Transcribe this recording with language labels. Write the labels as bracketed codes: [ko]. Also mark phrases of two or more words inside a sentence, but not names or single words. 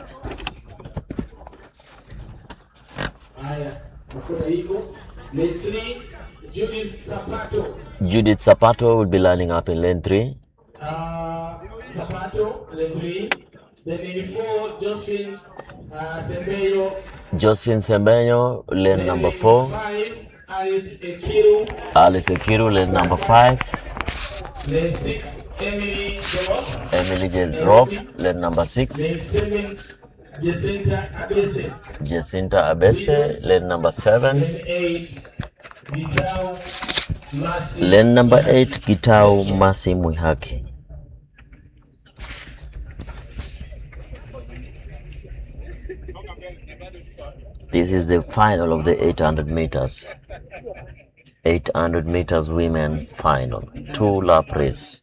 [en] Judith Sapato will be lining up in lane 3. Sapato, lane 3. Then 84, Josephine Sembeyo. Josephine Sembeyo, lane number 4. 5, Alice Ekiru. Alice Ekiru, lane number 5. Lane 6, Emily Jerop. Emily Jerop, lane number 6. Lane 7, Jacinta Abese. Jacinta Abese, lane number 7. Lane 8, Gitau Masi. Lane number 8, Gitau Masi Mwihaki. This is the final of the 800 meters. 800 meters women final. 2-lap race.